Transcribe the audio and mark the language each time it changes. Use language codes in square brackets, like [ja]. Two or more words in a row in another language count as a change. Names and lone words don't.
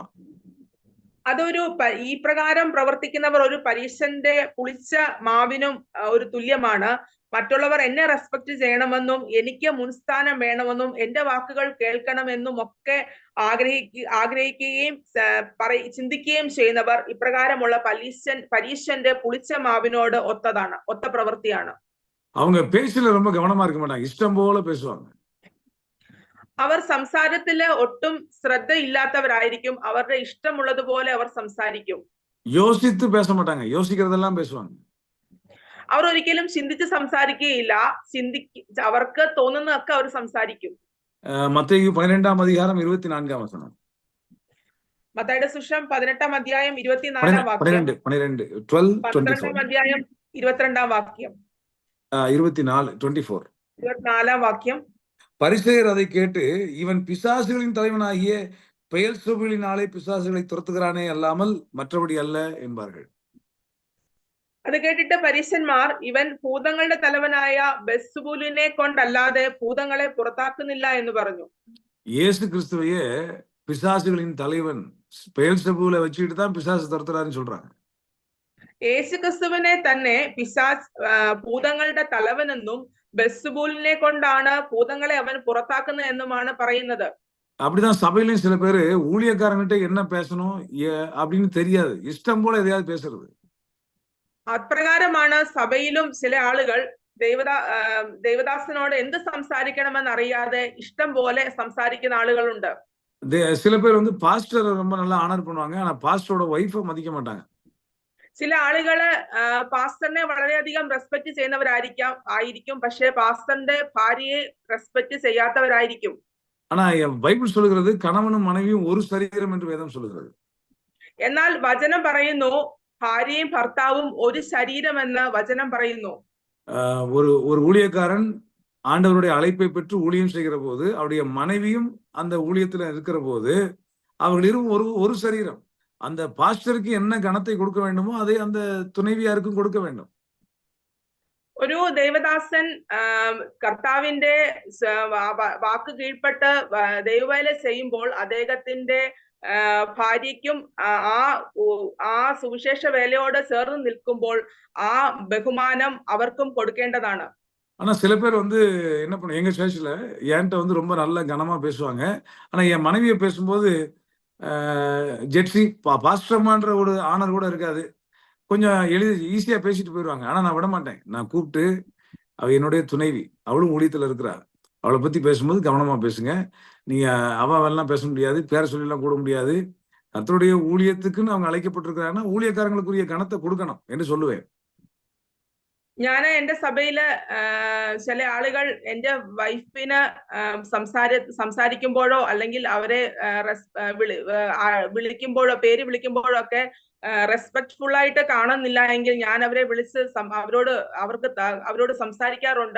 [ml] അതൊരു ഈ പ്രകാരം പ്രവർത്തിക്കുന്നവർ ഒരു പരീശന്റെ പുളിച്ച മാവിനും ഒരു തുല്യമാണ്. മറ്റുള്ളവർ എന്നെ റെസ്പെക്ട് ചെയ്യണമെന്നും എനിക്ക് മുൻസ്ഥാനം വേണമെന്നും എന്റെ വാക്കുകൾ കേൾക്കണമെന്നും ഒക്കെ ആഗ്രഹിക്കുകയും ചിന്തിക്കുകയും ചെയ്യുന്നവർ ഇപ്രകാരമുള്ള പരീശന്റെ പുളിച്ച മാവിനോട് ഒത്ത പ്രവൃത്തിയാണ്. [ta] அவங்க பேச்சில ரொம்ப கவனமா இருக்க மாட்டாங்க, இஷ்டம் போல பேசுவாங்க. [ml] അവർ സംസാരത്തില് ഒട്ടും ശ്രദ്ധയില്ലാത്തവരായിരിക്കും. അവരുടെ ഇഷ്ടമുള്ളതുപോലെ അവർ സംസാരിക്കും. [ta] யோசித்து பேச மாட்டாங்க, யோசிக்கிறதெல்லாம் பேசுவாங்க. [ml] അവർ ഒരിക്കലും ചിന്തിച്ച് സംസാരിക്കുകയില്ല. അവർക്ക് തോന്നുന്നതൊക്കെ അവർ സംസാരിക്കും. മത്തേയു 12-ാം അധ്യായം 24-ാം വചനം. മത്തായിയുടെ സുവിശേഷം 18-ാം അധ്യായം 24-ാം വാക്യം. 12-ാം അധ്യായം 22-ാം വാക്യം. 24-ാം വാക്യം. [ta] பரிசேயர் அதை கேட்டு, இவன் பிசாசுகளின் தலைவனாகிய பெயல்செபூலினாலே பிசாசுகளை துரத்துகிறானே அல்லாமல் மற்றபடி அல்ல என்பார்கள். [ml] അത് കേട്ടിട്ട് പരീശന്മാർ, ഇവൻ ഭൂതങ്ങളുടെ തലവനായ ബെൽസെബൂലിനെ കൊണ്ടല്ലാതെ ഭൂതങ്ങളെ പുറത്താക്കുന്നില്ല എന്ന് പറഞ്ഞു. [ta] இயேசு கிறிஸ்துவையே பிசாசுகளின் தலைவன் பெயல்செபூலை வச்சுக்கிட்டு தான் பிசாசு துரத்துறாருன்னு சொல்றாங்க. [ml] യേശു ക്രിസ്തുവിനെ തന്നെ ഭൂതങ്ങളുടെ തലവനെന്നും ബെൽസെബൂലിനെ കൊണ്ടാണ് ഭൂതങ്ങളെ അവൻ പുറത്താക്കുന്നത് എന്നുമാണ് പറയുന്നത്. [ta] அப்படிதான் சபையிலும் சில பேரு ஊழியக்காரங்கிட்ட என்ன பேசணும் அப்படின்னு தெரியாது, இஷ்டம் போல எதையாவது பேசுறது. [ml] അപ്രകാരമാണ് സഭയിലും ചില ആളുകൾ ദേവദാസനോട് എന്ത് സംസാരിക്കണമെന്ന് അറിയാതെ ഇഷ്ടം പോലെ സംസാരിക്കുന്ന ആളുകളുണ്ട്. [ta] சில பேர் பாஸ்டரை ரொம்ப நல்லா ஆனர் பண்ணுவாங்க, ஆனா பாஸ்டரோட வைஃபை மதிக்க மாட்டாங்க. [ml] ചില ആളുകള് പാസ്റ്ററിനെ വളരെയധികം റെസ്പെക്ട് ചെയ്യുന്നവരായിരിക്കും, പക്ഷെ പാസ്റ്ററിന്റെ ഭാര്യയെ റെസ്പെക്ട് ചെയ്യാത്തവരായിരിക്കും. [ta] ஆனா பைபிள் சொல்லுகிறது கணவனும் மனைவியும் ஒரு சரீரம் என்று வேதம் சொல்லுகிறது. [ml] എന്നാൽ വചനം പറയുന്നു ഭാര്യയും ഭർത്താവും ഒരു ശരീരമെന്ന് வசனம் പറയുന്നു. [ta] ஒரு ஒரு ஊழியக்காரன் ஆண்டவருடைய அழைப்பை பெற்று ஊழியம் செய்கிற போது அவருடைய மனைவியும் அந்த ஊழியத்துல இருக்கிற போது அவர்கள் இருவரும் ஒரு சரீரம். அந்த பாஸ்டருக்கு என்ன கணத்தை கொடுக்க வேண்டுமோ அதை அந்த துணைவியாருக்கும் கொடுக்க வேண்டும். [ml] ഒരു ദേവദാസൻ കർത്താവിന്റെ വാക്ക് കീഴ്പ്പെട്ട് ദൈവവേല ചെയ്യുമ്പോൾ അദ്ദേഹത്തിന്റെ ഭാര്യയ്ക്കും ആ സുവിശേഷ വേലയോട് ചേർന്ന് നിൽക്കുമ്പോൾ ആ ബഹുമാനം അവർക്കും കൊടുക്കേണ്ടതാണ്. [ta] ஆனா சில பேர் வந்து என்ன பண்ண எங்க சர்ச்சில் என்கிட்ட வந்து ரொம்ப நல்ல கனமா பேசுவாங்க. ஆனா என் மனைவியை பேசும்போது ஜெட்ஸி பாஸ்டர்மான்ற ஒரு ஆனர் கூட இருக்காது. கொஞ்சம் ஈஸியா பேசிட்டு போயிடுவாங்க. ஆனா நான் விட மாட்டேன். நான் கூப்பிட்டு அவ என்னுடைய துணைவி, அவளும் ஊழியத்துல இருக்கிறா, அவளை பத்தி பேசும்போது கவனமா பேசுங்க. நீங்க அவெல்லாம் பேச முடியாது, பேர சொல்லிலாம் கூட முடியாது. கர்த்தருடைய ஊழியத்துக்குன்னு அவங்க அழைக்கப்பட்டிருக்கிறாங்கன்னா ஊழியக்காரங்களுக்குரிய கணத்தை கொடுக்கணும் என்று சொல்லுவேன். [ml] ഞാൻ എന്റെ സഭയില് ചില ആളുകൾ എന്റെ വൈഫിന് സംസാരിക്കുമ്പോഴോ അല്ലെങ്കിൽ അവരെ വിളിക്കുമ്പോഴോ പേര് വിളിക്കുമ്പോഴോ ഒക്കെ റെസ്പെക്ട്ഫുൾ ആയിട്ട് കാണുന്നില്ല എങ്കിൽ ഞാൻ അവരെ വിളിച്ച് അവരോട് സംസാരിക്കാറുണ്ട്.